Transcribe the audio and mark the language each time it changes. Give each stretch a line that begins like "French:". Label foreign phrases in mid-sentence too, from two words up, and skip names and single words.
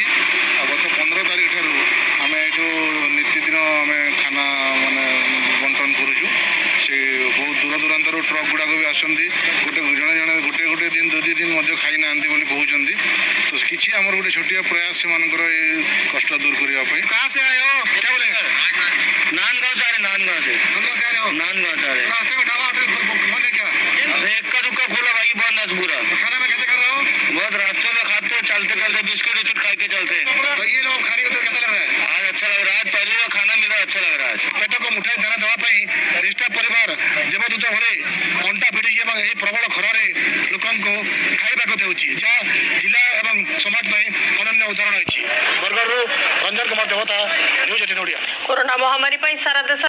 Odia: ଆଉ ଗତ 15 ତାରିଖ ଠାରୁ ଆମେ ଏଠୁ ନିତିଦିନ ଆମେ ଖାନା ମାନେ ବଣ୍ଟନ କରୁଛୁ। ସେ ବହୁତ ଦୂର ଦୂରାନ୍ତରୁ ଟ୍ରକ୍ ଗୁଡ଼ାକ ବି ଆସୁଛନ୍ତି ଗୋଟେ ଦିନ 2 ଦିନ ମଧ୍ୟ ଖାଇନାହାନ୍ତି ବୋଲି କହୁଛନ୍ତି। ତ କିଛି ଆମର ଗୋଟେ ଛୋଟିଆ ପ୍ରୟାସ ସେମାନଙ୍କର ଏ କଷ୍ଟ ଦୂର କରିବା ପାଇଁ।
Hindi: कहाँ से आए हो क्या बोलेंगे? नांदगांव से आ रहे नांदगांव से से आ रहे हो? नांदगांव से आ रहे। रास्ते में ढाबा होटल बंद है क्या? अरे इक्का दुक्का खोला भाई बंद है पूरा। खाने में कैसे कर रहे हो? बहुत रास्ते में खाते चलते चलते बिस्कुट विस्कुट खा के चलते। तो ये लोग खाने को तो कैसा लग रहा है? आज अच्छा लग रहा है। पहली बार खाना मिला अच्छा लग रहा है।
Odia: ପେଟକୁ ମୁଠାଏ ଦାନା ଦେବା ପାଇଁ ନିଷ୍ଠା ପରିବାର ଦେବଦୂତ ଭଳି ଅଣ୍ଟା ଭିଡ଼ିକି ଏବଂ ଏହି ପ୍ରବଳ ଖରାରେ ଲୋକଙ୍କୁ ଖାଇବାକୁ ଦେଉଛି ଯାହା ଜିଲ୍ଲା ଏବଂ ସମାଜ ପାଇଁ ଅନନ୍ୟ ଉଦାହରଣ ହୋଇଛି। ବରଗଡ଼ରୁ ରଞ୍ଜନ କୁମାର ଦେବତା ନ୍ୟୁଜ୍ 18 ଓଡ଼ିଆ।
Hindi: कोरोना महामारी सारा देश